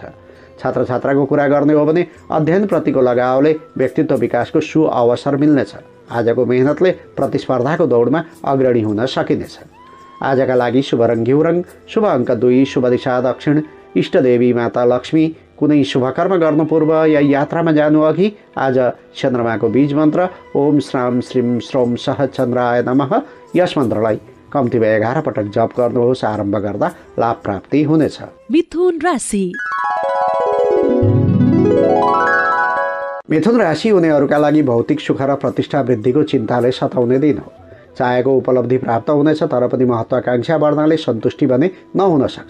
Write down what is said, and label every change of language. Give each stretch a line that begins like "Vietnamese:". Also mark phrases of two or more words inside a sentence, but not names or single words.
Nepali: छात्र छात्राको कुरा गर्ने हो भने अध्ययनप्रतिको लगावले व्यक्तित्व विकासको सुअवसर मिल्नेछ। आजको मेहनतले प्रतिस्पर्धाको दौडमा अग्रणी हुन सकिनेछ। आजका लागि शुभ रङ घिउ रङ, शुभ अङ्क 2, शुभ दिशा दक्षिण, इष्टदेवी माता लक्ष्मी। कुनै शुभकर्म गर्नु पूर्व या यात्रामा जानु अघि आज चन्द्रमाको बीज मन्त्र
Sanskrit: ओम श्राम श्रीम श्रोम सह चन्द्राय नमः
Nepali: यस मन्त्रलाई कम्तीमा 11 पटक जप गर्नुहोस्। आरम्भ गर्दा लाभ प्राप्ति हुनेछ। मिथुन राशि। मिथुन राशि हुनेहरूका लागि भौतिक सुख र प्रतिष्ठा वृद्धिको चिन्ताले सताउने दिन हो। चाहेको उपलब्धि प्राप्त हुनेछ, तर पनि महत्त्वाकांक्षा बढ्नाले सन्तुष्टि भने नहुन सक्छ।